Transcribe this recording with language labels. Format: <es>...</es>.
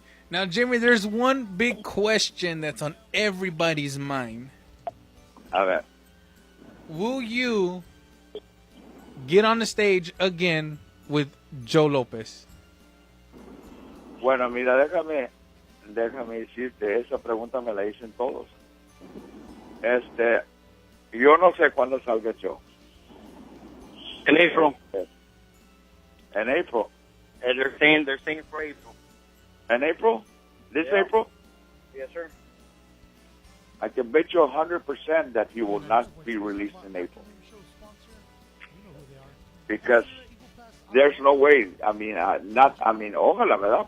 <en>Now, Jimmy, there's one big question that's on everybody's mind.</en> <es>A ver.</es> <en>Will you get on the stage again with Joe Lopez?</en> <es>Bueno, mira, déjame decirte, esa pregunta me la dicen todos. Yo no sé cuándo salga Joe.</es> <en>In April. In April. And they're saying for April. In April? This April? Yes, sir. I can bet you 100% that he will not be released in April. Because there's no way. I mean,</en> <es>ojalá, ¿verdad?</es>